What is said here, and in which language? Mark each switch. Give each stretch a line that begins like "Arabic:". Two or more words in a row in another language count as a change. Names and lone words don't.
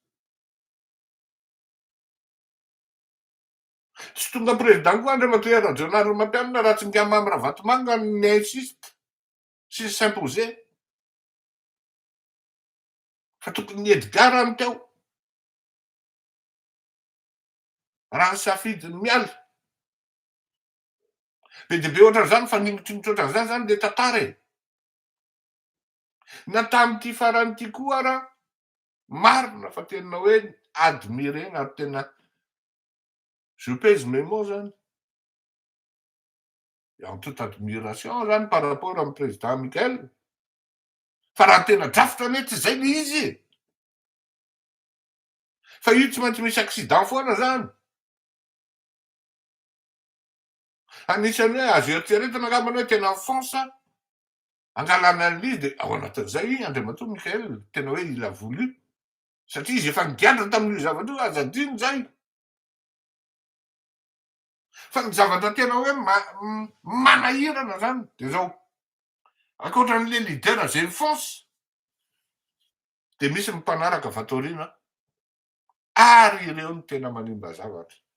Malagasy: Tsy tonga président koa Andriamatoa Rajoelina Mampianina raha tsy nga Mamy Ravatomanga ny insiste sy s'imposer fa tokony ny Edgar any teo raha ny safidiny miala. Be dia be ohatran'izany fa ningotringotry ohatran'izany zany le tantara e. Na tamin'ity faran'ity koa ara marina fa tena hoe admirena ary tena
French: je pèse mes mots
Malagasy: zany.
French: En toute admiration
Malagasy: zany
French: par rapport amin'ny président Michael.
Malagasy: Fa raha tena drafotra anie tsy zay le izy. Fa io tsy maintsy misy accident foana zany. Anisany hoe azo eritreretana angambany hoe tena mifonsa angalana an'izy dia ao anatin'izay Andriamatoa Michael tena hoe
French: il a voulu
Malagasy: satria izy efa nigadra tamin'io zavatra io azadiny zay. Fa ny zavatra tena hoe manahirana zany dia zao ankoatran'le leader zay mifonsa dia misy mimpanaraka avy ato aoriana ary ireo no tena manimba zavatra.